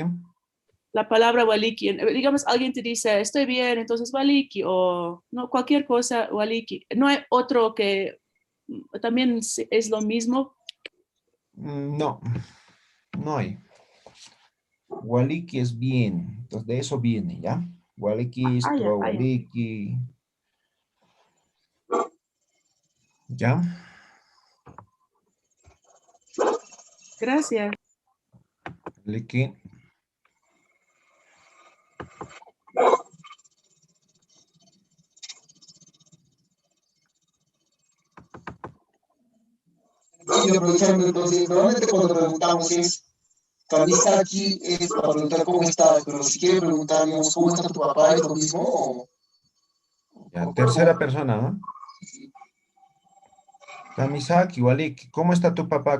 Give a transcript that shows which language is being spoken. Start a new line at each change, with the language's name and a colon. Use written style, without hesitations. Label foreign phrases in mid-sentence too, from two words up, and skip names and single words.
Spanish: La palabra waliki, digamos, alguien te dice, estoy bien, entonces waliki, o no, cualquier cosa, waliki. ¿No hay otro que también es lo mismo? No, no hay. Waliki es bien, entonces de eso viene, ¿ya? Waliki, Ya. waliki. ¿Ya? Gracias. Waliki. Y aprovechando entonces, normalmente cuando preguntamos es, Kamisaki es para preguntar cómo estás, pero si quiere preguntar, digamos, ¿cómo está tu papá? ¿Es lo mismo? Ya, tercera persona, ¿no?
Aymara: Kamisaki, waliki.
Spanish: ¿Cómo está tu papá?